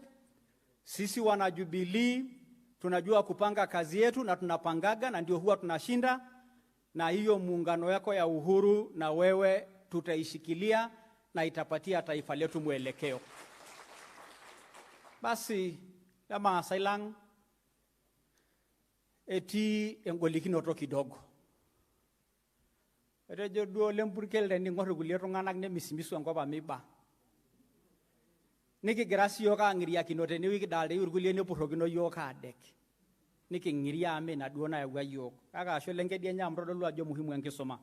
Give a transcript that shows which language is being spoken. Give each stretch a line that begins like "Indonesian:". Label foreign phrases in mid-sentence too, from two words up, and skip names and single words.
Swahili: Sisi wana Jubilee tunajua kupanga kazi yetu na tunapangaga na ndio huwa tunashinda, na hiyo muungano yako ya Uhuru na wewe tutaishikilia na itapatia taifa letu mwelekeo. Basi kama
Masai: sailang eti engolikinoto kidogo. Rejo duo lempurkel ni ngor gulie tunganak ne misimisu enkop amiba. Nikigira siyook ang'iria kinote ne wikidalde irkulie nepurrokino yook adek. Niking'iria ame naduo nayawua yook. Kake ashe lenkedienye amu todolu ajo muhimu enkisuma.